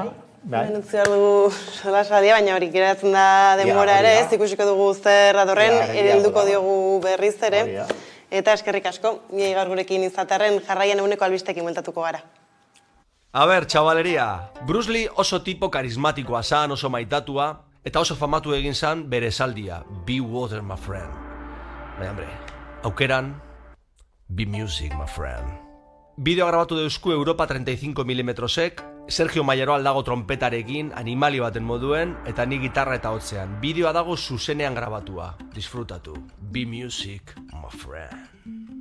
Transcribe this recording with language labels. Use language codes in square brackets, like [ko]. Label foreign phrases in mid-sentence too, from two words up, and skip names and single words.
[eu] Utzi dugu solasaldia, baina hori geratzen da denbora ere, ez ikusiko dugu zer datorren, helduko diogu berriz ere, eta eskerrik asko, ni gaur gurekin izatearren jarraian eguneko albistekin bueltatuko gara. A ber, txabaleria, Bruce Lee oso tipo karismatikoa zan, oso maitatua, eta oso famatu egin zan bere esaldia, [en] be water, my friend. [eu] Baina, hombre, aukeran, [en] be music, my friend. [eu] Bideo grabatu deusku Europa 35 mm-ek, Sergio Mayeroal dago trompetarekin, animali baten moduen, eta ni gitarra eta hotzean. Bideoa dago zuzenean grabatua. Disfrutatu. [en] Be music, my friend.